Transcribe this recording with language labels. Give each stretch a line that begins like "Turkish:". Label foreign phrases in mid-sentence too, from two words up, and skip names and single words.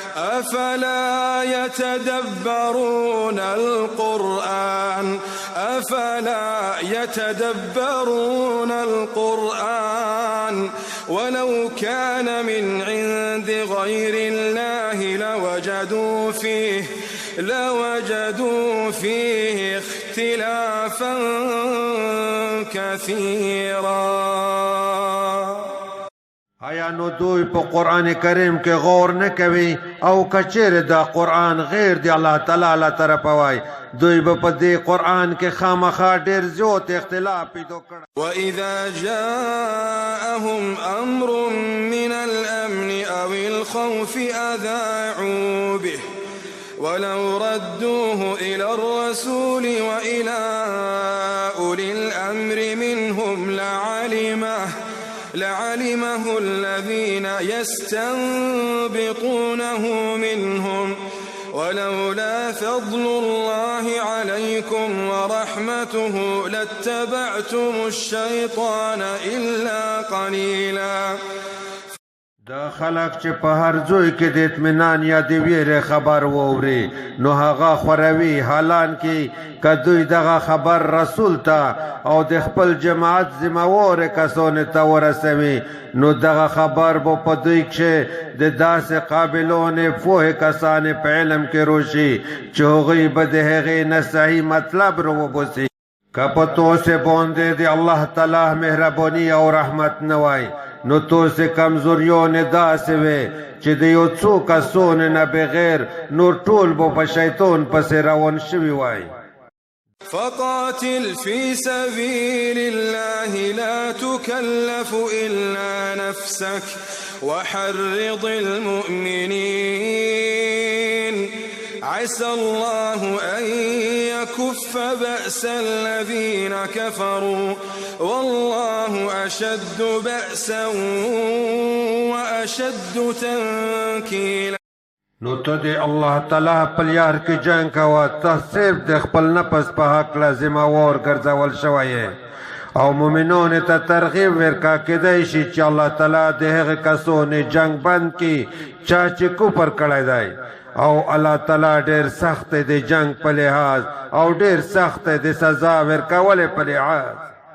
Arabic: أفلا يتدبرون القرآن ولو كان من عند غير الله لوجدوا فيه اختلافا كثيرا.
Pashto: آیا نو دوی په قرآن کریم کې غور نه کوي او کچیر دا قرآن غیر دی الله تعالی له طرفه وای دوی به په دې قرآن کې خامخا ډېر زیات اختلاف پیدا کړ.
Arabic: وإذا جاءهم أمر من الأمن أو الخوف أذاعوا به ولو ردوه إلى الرسول وإلى أولي الأمر منهم لعلمه الذين يستنبطونه منهم ولولا فضل الله عليكم ورحمته لاتبعتم الشيطان إلا قليلا.
Pashto: دا خلق چې په هر ځای کې د اطمینان یا د ویرې خبر ووري نو هغه خوروي حالان کې که دوی دغه خبر رسول ته او د خپل جماعت ذمهواره کسانو ته ورسوي نو دغه خبر به په دوی کې د داسې قابلون پوه کسان په علم کې روشي چې هغوی به د هغې نه صحیح مطلب راوباسي. که په توسې باندې د الله تعالی مهرباني او رحمت نه وای نو توسې کمزوریون داسې وې چې د یو څو کسانو نه بغیر نور ټول به په شیطان پسې روان شوي وای.
Arabic: فقاتل في سبيل الله لا تكلف إلا نفسك وحرض المؤمنين عسى الله أن يكف بأس الذين كفروا والله أشد بأسا وأشد تنكيلا.
Pashto: نو ته د الله تعالی په لار کې جنګ کوه ته صرف د خپل نفس په حق ذمه وار ګرځول شوی او مؤمنانو ته ترغیب ورکا کېدای شي چې الله تعالی د هغه کسانو جنګ بند کړي چا چې کفر کړی دی او الله تعالی ډېر سخت د جنگ په لحاظ او ډېر سخت د سزا ورکولو په لحاظ.